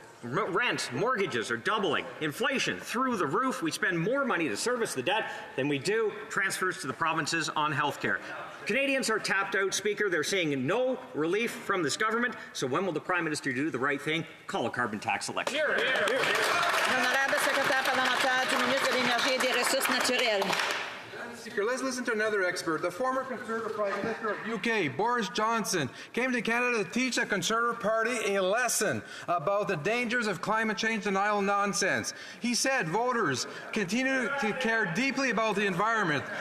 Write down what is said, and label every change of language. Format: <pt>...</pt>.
<en>Rent, mortgages are doubling. Inflation through the roof. We spend more money to service the debt than we do transfers to the provinces on health care. Canadians are tapped out, Speaker. They're seeing no relief from this government. So when will the Prime Minister do the right thing? Call a carbon tax election.</en> <fr>Honorable Secrétaire parlementaire du ministre de l'Énergie et des Ressources naturelles.</fr> <en>Speaker, let's listen to another expert. The former Conservative Prime Minister of UK, Boris Johnson, came to Canada to teach the Conservative Party a lesson about the dangers of climate change denial nonsense. He said voters continue to care deeply about the environment.</en>